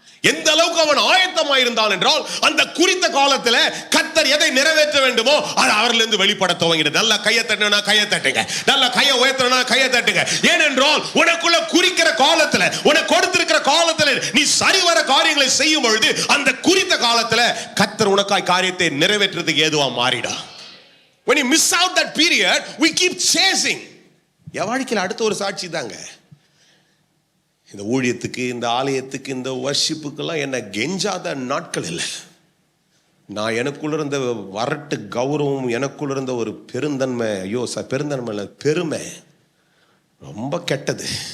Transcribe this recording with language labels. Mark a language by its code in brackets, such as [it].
[ta] எந்த அளவுக்கு அவன் ஆயத்தமாயிருந்தான் என்றால், அந்த குறித்த காலத்துல கர்த்தர் எதை நிறைவேற்ற வேண்டுமோ அது அவரிலிருந்து வெளிப்பட துவங்கினது. நல்ல கையை தட்டினா கையை தட்டுங்க, நல்ல கையை உயர்த்தினா கையை தட்டுங்க. ஏனென்றால் உனக்குள்ள குறிக்கிற காலத்துல, உனக்கு கொடுத்திருக்கிற காலத்துல நீ சரிவர காரியங்களை செய்யும் பொழுது அந்த குறித்த காலத்துல கர்த்தர் உனக்காய் காரியத்தை நிறைவேற்றுறதுக்கு ஏதுவா மாறிடா. [en] When you miss out that period, we keep chasing. [ta] என் வாழ்க்கையில் அடுத்த ஒரு சாட்சி தாங்க. இந்த ஊழியத்துக்கு, இந்த ஆலயத்துக்கு, இந்த வர்ஷிப்புக்கெல்லாம் என்ன கெஞ்சாத நாட்கள் இல்லை. நான் எனக்குள்ள இருந்த வரட்டு கௌரவம், எனக்குள்ள இருந்த ஒரு பெருந்தன்மை, ஐயோ பெருந்தன்மை இல்லை, பெருமை ரொம்ப கெட்டது.